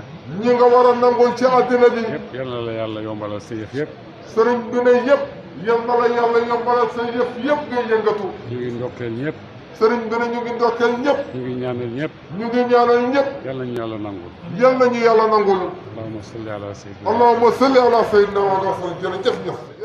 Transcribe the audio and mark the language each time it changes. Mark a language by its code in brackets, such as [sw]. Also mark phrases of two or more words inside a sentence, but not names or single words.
[wo] ñi nga war a nangul ci àddina ji. yëpp yal na la yàlla yombalal sa yëf yëpp. sëriñ bi ne yëpp yal na la yàlla yombalal sa yëf yëpp ngay yëngatu. ñu ngi ndokkeel ñëpp. sëriñ bi ne ñu ngi ndokkeel ñëpp. ñu ngi ñaanal ñëpp. ñu ngi ñaanal ñëpp. yal nañu yàlla nangul. yal nañu yàlla nangul. [ar] اللهم صل على سيدنا. اللهم صل على سيدنا وسلم [wo] jërëjëf ñëpp.